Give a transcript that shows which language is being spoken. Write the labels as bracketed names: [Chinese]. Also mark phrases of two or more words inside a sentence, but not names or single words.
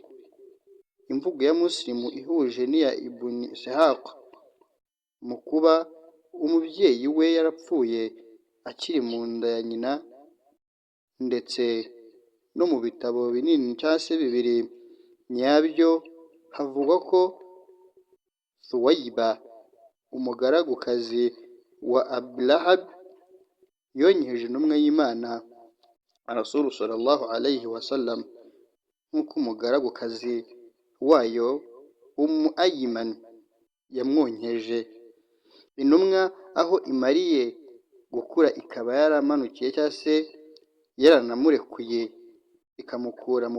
[Kinyarwanda] Imvugo ya Muslim ihuje n'iya Ibn Ishaq mu kuba umubyeyi we yarapfuye akiri mu nda ya nyina, ndetse no mu bitabo binini cyangwa se bibiri nyabyo havugwa ko Thuwaiba umugaragukazi wa Abilahab yonkeje intumwa y'Imana [Arabic] رسول صلى الله عليه وسلم [Kinyarwanda] nk'uko umugaragukazi wayo Ayman yamwonkeje. Intumwa aho imariye gukura ikaba yaramanukiye cyangwa se yaranamurekuye ikamukura mu